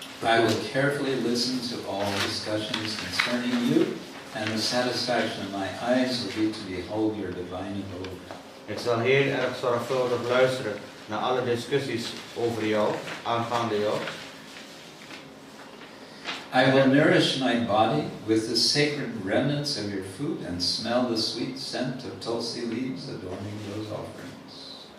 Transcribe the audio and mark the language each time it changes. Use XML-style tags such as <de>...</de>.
<en>I will carefully listen to all discussions concerning you, and the satisfaction of my eyes will be to behold your divine abode.</en> <nl>Ik zal heel erg zorgvuldig luisteren naar alle discussies over jou, aangaande jou.</nl> <en>I will nourish my body with the sacred remnants of your food and smell the sweet scent of tulsi leaves adorning those offerings.</en>